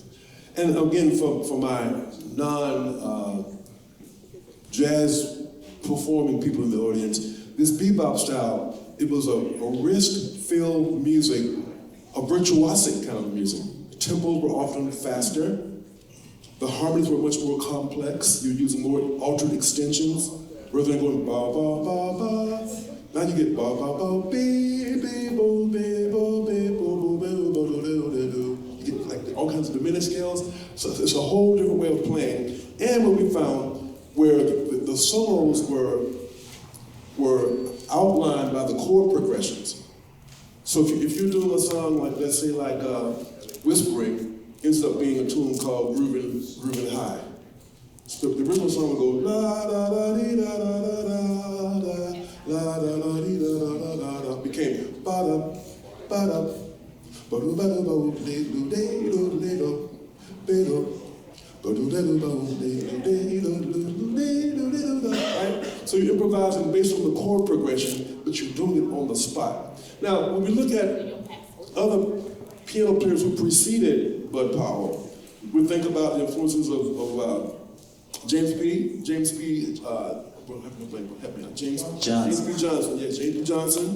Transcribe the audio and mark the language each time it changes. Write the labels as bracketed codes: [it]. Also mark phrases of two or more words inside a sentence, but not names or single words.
[en] And again, for my non-jazz performing people in the audience, this bebop style, it was a risk-filled music, a virtuosic kind of music. The tempos were often faster. The harmonies were much more complex. You're using more altered extensions rather than going ba ba ba ba. Now you get ba ba ba be be bo be bo be bo bo be bo do do do do. You get like all kinds of diminished scales. So it's a whole different way of playing. And what we found, where the solos were outlined by the chord progressions. So if you're doing a song like, let's say like Whispering, ends up being a tune called Groovin' High. So the original song would go la da da dee da da da da da la da da dee da da da da da, became ba da ba da ba do ba do ba do do do do do do ba do da do ba do do do do. Right? So you're improvising based on the chord progression, but you're doing it on the spot. Now, when we look at other piano players who preceded Bud Powell, we think about the influences of James P. James P. Johnson. Yeah, James P. Johnson.